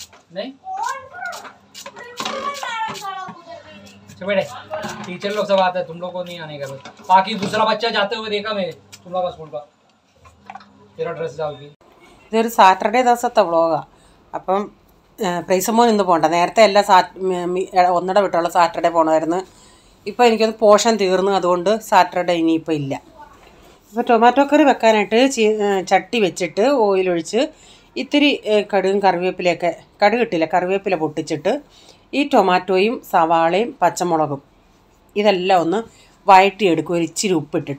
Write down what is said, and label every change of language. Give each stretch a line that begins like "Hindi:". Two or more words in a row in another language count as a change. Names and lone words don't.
Hindi: नहीं बेटे टीचर लोग सब आते हैं, तुम लोग को नहीं आने का। बाकी दूसरा बच्चा जाते हुए देखा मैं तुम लोग का स्कूल का तेरा ड्रेस डाल के।
Malayalam: ഇതൊരു സാറ്റർഡേ ദിവസത്തെ വ്ളോഗാണ്. അപ്പം പ്രൈസമോൻ ഇന്ന് പോകണ്ട. നേരത്തെ എല്ലാ ഒന്നിട വിട്ടുള്ള സാറ്റർഡേ പോകണമായിരുന്നു. ഇപ്പോൾ എനിക്കൊന്ന് പോഷൻ തീർന്നു, അതുകൊണ്ട് സാറ്റർഡേ ഇനിയിപ്പോൾ ഇല്ല. അപ്പോൾ ടൊമാറ്റോ കറി വെക്കാനായിട്ട് ചട്ടി വെച്ചിട്ട് ഓയിലൊഴിച്ച് ഇത്തിരി കടുകും കറിവേപ്പിലയൊക്കെ, കടുകിട്ടില്ല കറിവേപ്പില പൊട്ടിച്ചിട്ട് ഈ ടൊമാറ്റോയും സവാളയും പച്ചമുളകും ഇതെല്ലാം ഒന്ന് വഴറ്റിയെടുക്കും, ഒരു ഇച്ചിരി ഉപ്പിട്ടിട്ട്.